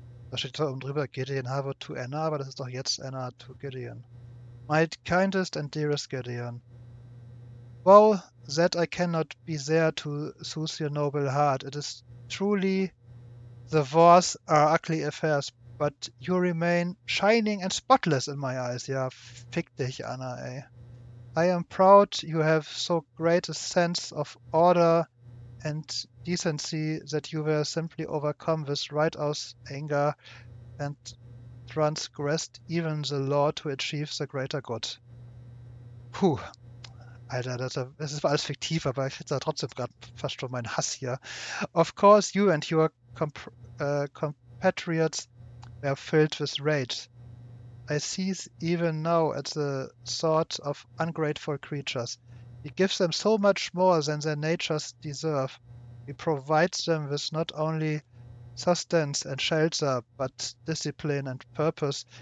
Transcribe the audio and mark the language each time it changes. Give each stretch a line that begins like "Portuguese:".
German: Da steht da oben drüber, Gideon habe to Anna, aber das ist doch jetzt Anna to Gideon.
English: My kindest and dearest Gideon. Woe that I cannot be there to soothe your noble heart. It is truly the wars are ugly affairs, but you remain shining and spotless in my eyes.
German: Ja, fick dich, Anna, ey.
English: I am proud you have so great a sense of order and decency that you were simply overcome with righteous anger and transgressed even the law to achieve the greater good.
German: Puh, Alter, das ist alles fiktiv, aber ich krieg da trotzdem gerade fast schon meinen Hass hier.
English: Of course, you and your compatriots were filled with rage. I seize even now at the thought of ungrateful creatures. We give them so much more than their natures deserve. We provide them with not only sustenance and shelter, but discipline and purpose.